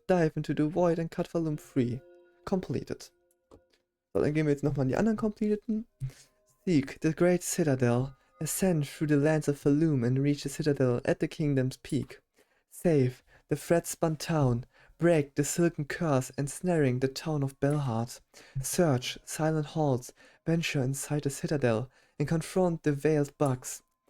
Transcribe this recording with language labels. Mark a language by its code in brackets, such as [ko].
[en] Dive into the Void and cut volume free. Completed. [de] So, dann gehen wir jetzt nochmal in die anderen Completeden. [en] Seek the Great Citadel. Ascend through the lands of Falloom and reach the Citadel at the Kingdom's peak. Save the thread-spun town. Break the silken curse ensnaring the town of Belhart. Search silent halls. Venture inside the Citadel and confront the veiled bugs.